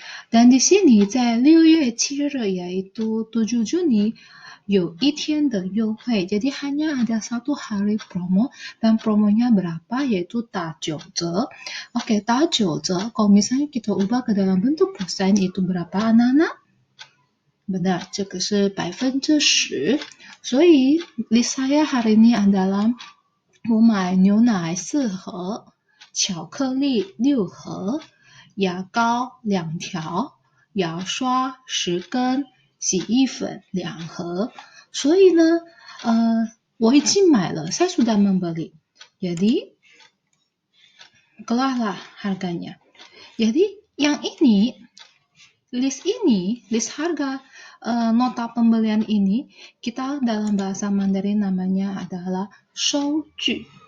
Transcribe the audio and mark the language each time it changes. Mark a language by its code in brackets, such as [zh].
[id] Dan di sini [zh] 在6月7日 [id] yaitu 7 Juni [zh] 有一天的优惠, [id] jadi hanya ada satu hari promo, dan promonya berapa, yaitu [zh] 打九折. [id] Oke, [zh] 打九折, [id] kalau misalnya kita ubah ke dalam bentuk persen, itu berapa anak-anak? Benar, [zh] 这个是 10%. 所以 [id] list saya hari ini adalah [zh] 我买牛奶4盒, 巧克力6盒, 牙膏2条, 牙刷10根, 洗衣粉2盒. 所以呢, 我已经买了, [id] saya sudah membeli. Jadi, keluarlah harganya. Jadi, yang ini, list harga nota pembelian ini, kita dalam bahasa Mandarin namanya adalah 收据.